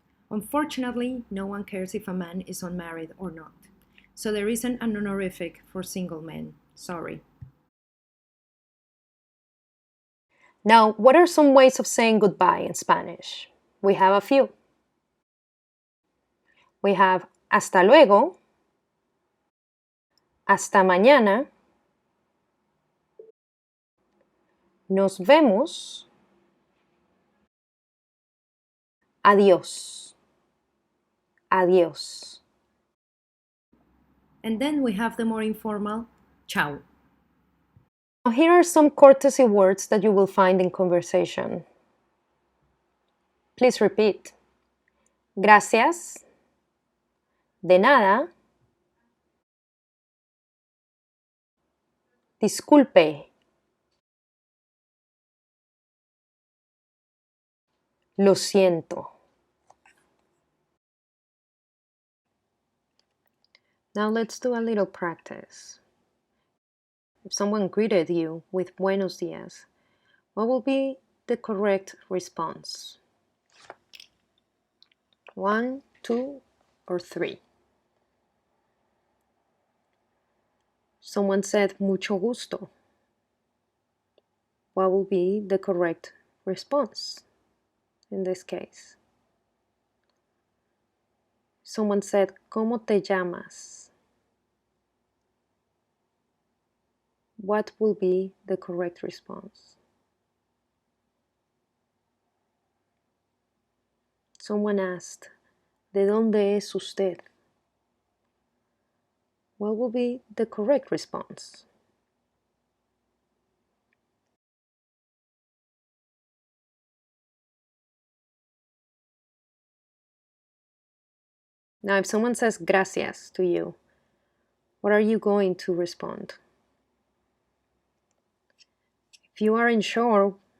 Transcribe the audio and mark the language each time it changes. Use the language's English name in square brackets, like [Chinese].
[English] Unfortunately, no one cares if a man is unmarried or not. So there isn't an honorific for single men. Sorry. Now, what are some ways of saying goodbye in Spanish? We have a few. We have [Spanish] hasta luego, hasta mañana, nos vemos, adiós, adiós. [English] And then we have the more informal, chao. Now here are some courtesy words that you will find in conversation. Please repeat. [Spanish] Gracias, de nada, disculpe, lo siento. [English] Now let's do a little practice. If someone greeted you with [Spanish] Buenos Dias, [English] what will be the correct response? 1, 2, or 3? Someone said [Spanish] mucho gusto. [English] What will be the correct response in this case? Someone said, [Spanish] ¿Cómo te llamas? [English] What will be the correct response? Someone asked, [Spanish] ¿De dónde es usted? [English] What will be the correct response? Now, if someone says gracias to you, what are you going to respond? If you aren't sure